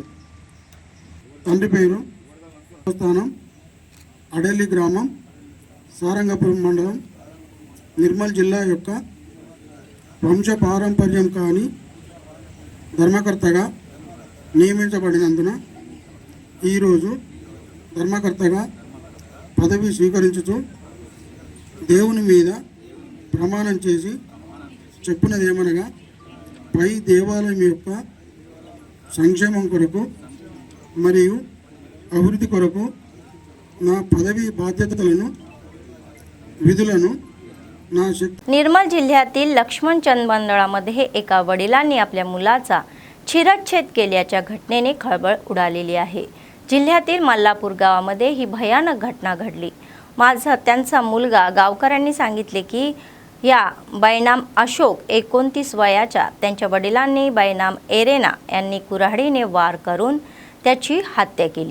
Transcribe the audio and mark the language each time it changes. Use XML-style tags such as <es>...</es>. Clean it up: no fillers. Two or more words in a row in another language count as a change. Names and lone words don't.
<te>తండ్రి పేరు దేవస్థానం అడేలి గ్రామం సారంగపురం మండలం నిర్మల్ జిల్లా యొక్క వంశ పారంపర్యం కాని ధర్మకర్తగా నియమించబడినందున ఈరోజు ధర్మకర్తగా పదవి స్వీకరించుతూ దేవుని మీద ప్రమాణం చేసి చెప్పినదేమనగా పై దేవాలయం యొక్క సంక్షేమం కొరకు మరియు అభివృద్ధి కొరకు నా పదవి బాధ్యతలను విధులను నా శక్తి</te> <mr>निर्मल जिल्ह्यातील लक्ष्मणचंद मंडळामध्ये एका वडिलांनी आपल्या मुलाचा शिरच्छेद केल्याच्या घटनेने खळबळ उडालेली आहे. जिल्ह्यातील मल्लापूर गावामध्ये ही भयानक घटना घडली. त्यांचा मुलगा गावकऱ्यांनी सांगितले की या बैनाम अशोक 29 वयाच्या त्यांच्या वडिलांनी बैनाम एरेना यांनी कुऱ्हाडीने वार करून त्याची हत्या केली.</mr>